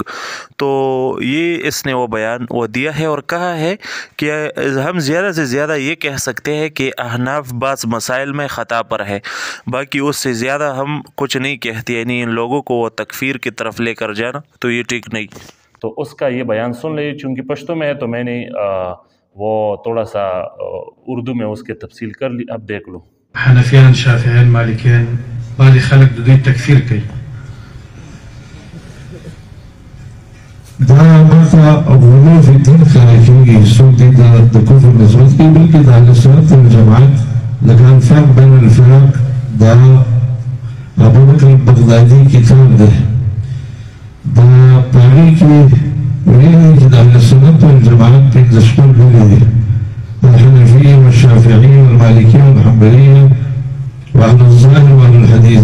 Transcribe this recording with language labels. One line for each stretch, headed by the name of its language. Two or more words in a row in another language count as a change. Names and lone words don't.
Urdu: تو یہ اس نے وہ بیان وہ دیا ہے اور کہا ہے کہ ہم زیادہ سے زیادہ یہ کہہ سکتے ہیں کہ احناف بعض مسائل میں خطا پر ہے، باقی اس سے زیادہ ہم کچھ نہیں کہتے، یعنی ان لوگوں کو وہ تکفیر کی طرف لے کر جانا تو یہ ٹھیک نہیں۔ تو اس کا یہ بیان سن لیجیے، چونکہ پشتو میں ہے تو میں نے وہ تھوڑا سا اردو میں اس کی تفصیل کر لی، اب دیکھ لو۔
Pashto: حنفیان، شافعیان، مالکیان، بعض خلق د دوی تکفیر کوي. دا ماته
Arabic: غلو فی الدین
Pashto: ښکاره کېږي، څوک دې د کفر نسبت کوي، بلکې د اهل سنت والجماعت لکه الفرق بین الفرق دا ابوبکر بغدادي کتاب دی، دا په هغې کې ویلي دي چې د اهل سنت والجماعت پنځه شپږ ډلې دي:
Arabic: الحنفیة والشافعیة والمالکیة والحنبلیة واهل الظاهر واهل الحدیث.